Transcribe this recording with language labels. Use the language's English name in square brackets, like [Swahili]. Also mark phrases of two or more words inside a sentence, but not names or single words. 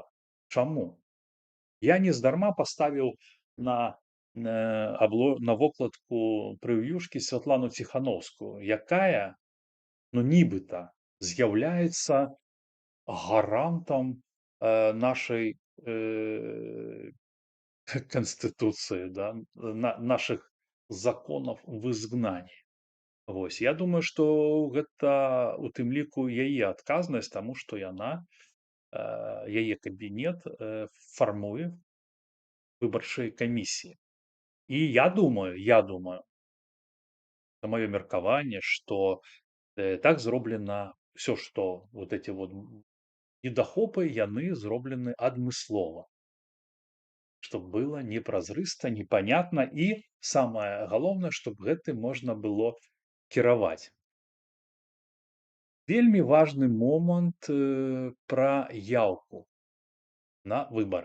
[Belarusian] Чаму? Я нездарма паставіў на вокладку прэв'юшкі Святлану Ціхановскую, якая, ну нібыта, з'яўляецца гарантам нашай [Russian] Конституции, да, наших законов в изгнании. [Belarusian] Вось. Я думаю, што гэта у тым ліку яе адказнасць, таму што яна, яе кабінет фармуе выбарчыя камісіі. І я думаю, на маё меркаванне, што так зроблена ўсё, што [Russian] вот эти вот [Belarusian] недахопы, яны зроблены адмыслова. [Russian] Чтоб было [Belarusian] непразрыста, непанятна і, самае галоўнае, чтоб гэтым можна было кіраваць. Вельмі важны момант пра яўку на выбары.